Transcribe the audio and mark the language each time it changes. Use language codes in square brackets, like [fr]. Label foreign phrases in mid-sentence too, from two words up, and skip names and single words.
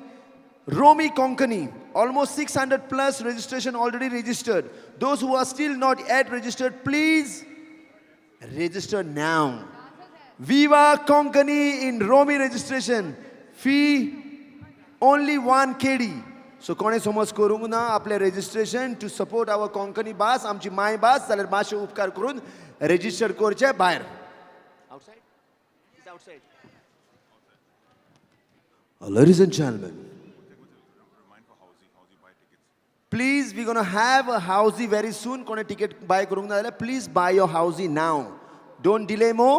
[en] Romi Konkani, almost 600 plus registration already registered. Those who are still not yet registered, please register now. Viva Konkani in Romi registration. Fee only 1 KD. [kok] So कोणे समज करूंक ना आपले registration [en] to support our Konkani [kok] भास, आमची माय भास, जाल्यार मातशे उपकार करून register करचे भायर. [en] Outside? It's outside. Ladies and gentlemen, please, we're going to have a housey very soon. [kok] Kone ticket buy karunga dale, [en] please buy your housey now. Don't delay more.